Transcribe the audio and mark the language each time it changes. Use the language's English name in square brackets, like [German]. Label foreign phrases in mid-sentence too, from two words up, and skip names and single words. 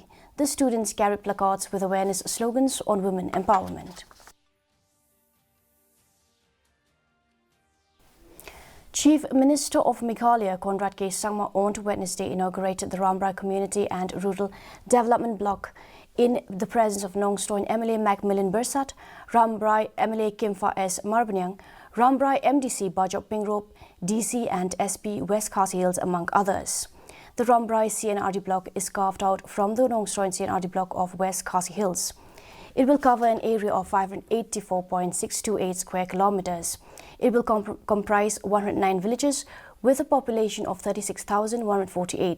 [English] The students carried placards with awareness slogans on women empowerment. Chief Minister of Meghalaya, Conrad K. Sangma, on Wednesday inaugurated the Rambrai Community and Rural Development Block in the presence of Nongstoin MLA Macmillan Bursat, Rambrai MLA Kimfa S. Marbanyang, Rambrai MDC Bajop Pingrop, DC and SP West Khasi Hills, among others. The Rambrai CNRD block is carved out from the Nongstoin CNRD block of West Khasi Hills. It will cover an area of 584.628 square kilometers. It will comprise 109 villages with a population of 36,148.